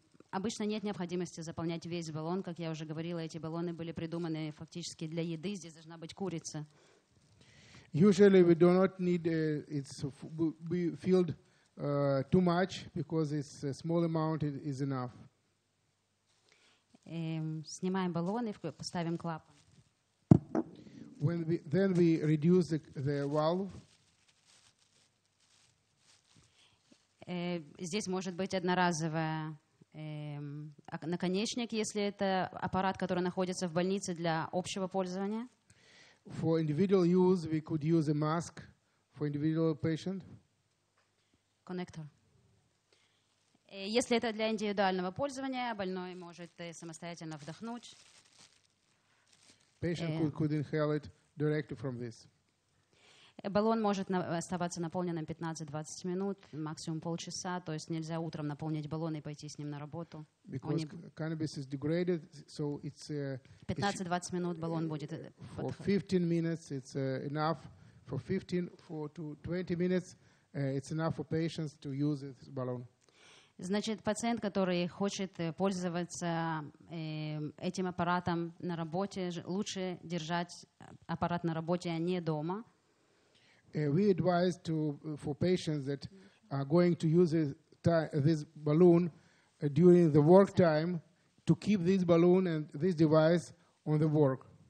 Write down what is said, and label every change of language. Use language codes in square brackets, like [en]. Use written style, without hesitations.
[ru] Обычно нет необходимости заполнять весь баллон. Как я уже говорила, эти баллоны были придуманы фактически для еды. Здесь должна быть курица. [en] Usually we do not need be filled too much because it's a small amount is enough. [ru] Снимаем баллон и поставим клапан. [en] Then we reduce the valve. [ru] Здесь может быть одноразовый наконечник, если это аппарат, который находится в больнице для общего пользования. [en] For individual use, we could use a mask for individual patient. [ru] Коннектор. Если это для индивидуального пользования, больной может самостоятельно вдохнуть. [en] Patient could inhale it directly from this. [ru] Баллон может оставаться наполненным 15-20 минут, максимум полчаса, то есть нельзя утром наполнить баллон и пойти с ним на работу. [en] Because cannabis is degraded, so it's [ru] 15-20 минут баллон будет. [en] For 15 minutes, it's enough. For 15 to 20 minutes, it's enough for patients to use this balloon. [ru] Значит, пациент, который хочет пользоваться этим аппаратом на работе, лучше держать аппарат на работе, а не дома. [en] We advise for patients that are going to use this balloon during the work time to keep this balloon and this device on the work.